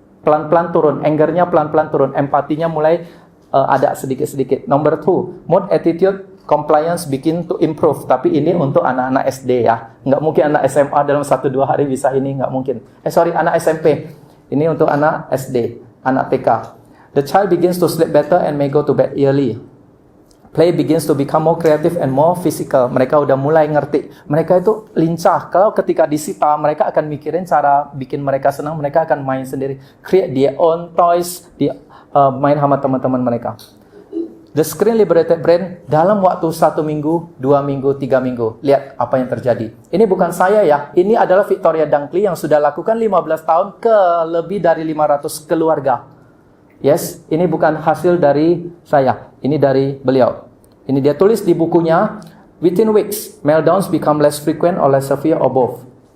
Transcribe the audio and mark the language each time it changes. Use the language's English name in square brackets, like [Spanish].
[Indonesian] Pelan-pelan turun, angernya pelan-pelan turun, empatinya mulai ada sedikit-sedikit. [English] Number 2, mood, attitude, compliance begin to improve. [Indonesian] Tapi ini untuk anak-anak SD ya. Nggak mungkin anak SMA dalam 1-2 hari bisa ini, nggak mungkin. Anak SMP. Ini untuk anak SD, anak TK. [English] The child begins to sleep better and may go to bed early. Play begins to become more creative and more physical. [Indonesian] Mereka udah mulai ngerti. Mereka itu lincah. Kalau ketika disita, mereka akan mikirin cara bikin mereka senang. Mereka akan main sendiri. [English] Create their own toys. [Indonesian] Main sama teman-teman mereka. [English] The screen liberated brain [Indonesian] dalam waktu 1 minggu, 2 minggu, 3 minggu. Lihat apa yang terjadi. Ini bukan saya ya. Ini adalah Victoria Dunkley yang sudah lakukan 15 tahun ke lebih dari 500 keluarga. Yes, ini bukan hasil dari saya. Ini dari beliau. Ini dia tulis di bukunya. [English] Within weeks, meltdowns become less frequent or less severe or both.